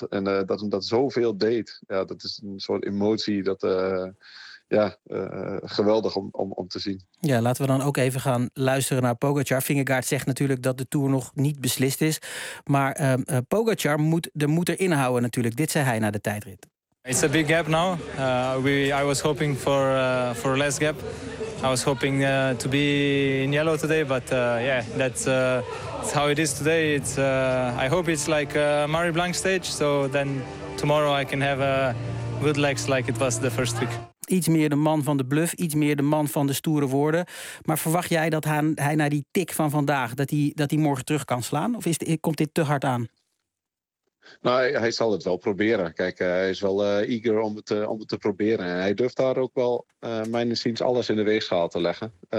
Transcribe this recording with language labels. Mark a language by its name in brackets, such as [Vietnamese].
[Dutch] En dat hem dat zoveel deed. Ja, dat is een soort emotie dat... geweldig om te zien. Ja, laten we dan ook even gaan luisteren naar Pogacar. Vingegaard zegt natuurlijk dat de Tour nog niet beslist is. Maar Pogacar moet erin houden natuurlijk. Dit zei hij na de tijdrit. [English] It's a big gap now. I was hoping for a less gap. I was hoping to be in yellow today. But that's how it is today. I hope it's like a Marie Blanc stage. So then tomorrow I can have good legs like it was the first week. [Dutch] Iets meer de man van de bluff, iets meer de man van de stoere woorden. Maar verwacht jij dat hij na die tik van vandaag, dat hij morgen terug kan slaan? Of komt dit te hard aan? Nou, hij zal het wel proberen. Kijk, hij is wel eager om het te proberen. En hij durft daar ook wel, mijn inziens, alles in de weegschaal te leggen.